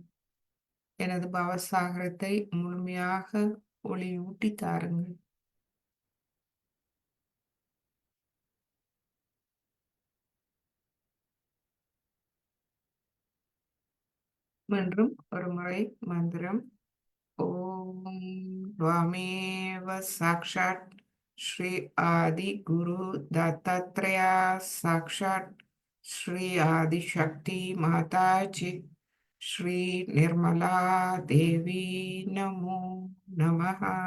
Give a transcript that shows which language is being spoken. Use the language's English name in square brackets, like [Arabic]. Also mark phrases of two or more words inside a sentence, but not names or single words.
[Tamil] எனது பவசாகரத்தை முழுமையாக ஒளியூட்டி தாருங்கள். மீண்டும் ஒரு முறை மந்திரம். [Sanskrit] ஓம் त्वामेव साक्षात् श्री आदि गुरु दत्तात्रेया साक्षात् श्री आदिशक्ति माताजी श्री निर्मला देवी नमो नमः.